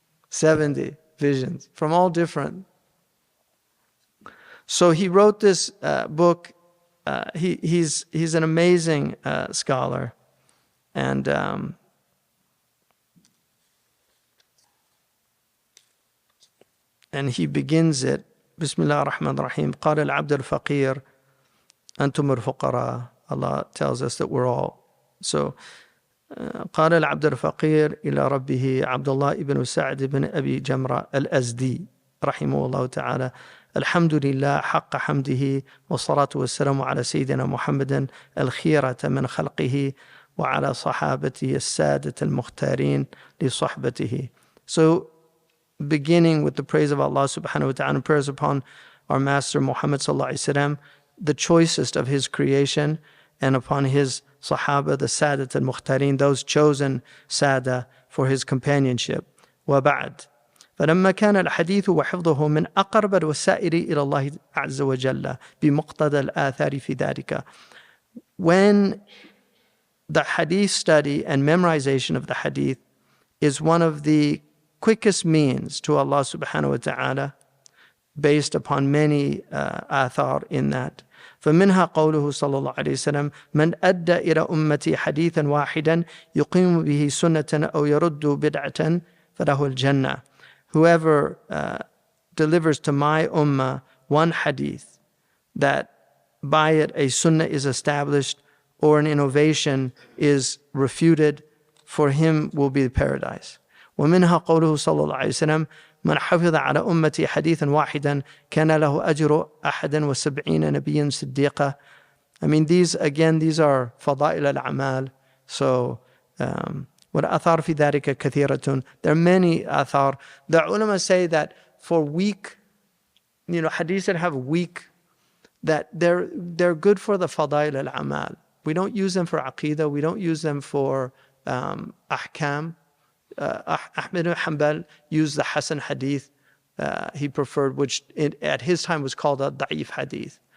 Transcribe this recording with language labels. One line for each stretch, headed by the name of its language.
English: 70 visions from all different. So he wrote this book. He's an amazing scholar, and he begins it.
Arabic: Bismillah ar-Rahman ar-Rahim. قال العبد الفقير أنتم الفقراء.
English: Allah tells us that we're all. So
Arabic: قال العبد الفقير إلى ربه عبد الله بن سعد بن أبي جمرة الأزدي رحمه الله تعالى الحمد لله حق حمده والصلاة والسلام على سيدنا محمد الخيرة من خلقه وعلى صحابته السادة المختارين لصحبته.
English: So beginning with the praise of Allah subhanahu wa ta'ala and prayers upon our Master Muhammad sallallahu alayhi wa sallam, the choicest of his creation, and upon his Sahaba, the Sadat al-Mukhtareen, those chosen Sada for his companionship.
Arabic: وبعد فلما كان الحديث وحفظه من أقرب الوسائل إلى الله عز وجل بمقتضى الآثار في ذلك.
English: When the hadith study and memorization of the hadith is one of the quickest means to Allah subhanahu wa ta'ala, based upon many athar in that.
Arabic: فمنها قوله صلى الله عليه وسلم من أدى إلى أمتي حديثا واحدا يقيم به سنة أو يرد بدعة فله الجنة.
English: Whoever delivers to my ummah one hadith, that by it a sunnah is established or an innovation is refuted, for him will be paradise.
Arabic: ومنها قوله صلى الله عليه وسلم من حفظ على أمتي حديثا واحدا كان له أجر 71 نبيا صديقا.
English: I mean, these are
Arabic: فضائل الأعمال.
English: So
Arabic: والآثار في ذلك كثيرة.
English: There are many آثار. The ulama say that for weak, hadiths that have weak, that they're good for the
Arabic: فضائل الأعمال.
English: We don't use them for aqidah. We don't use them for ahkam. Ahmed ibn Hanbal used the Hasan hadith he preferred, which at his time was called a da'if hadith.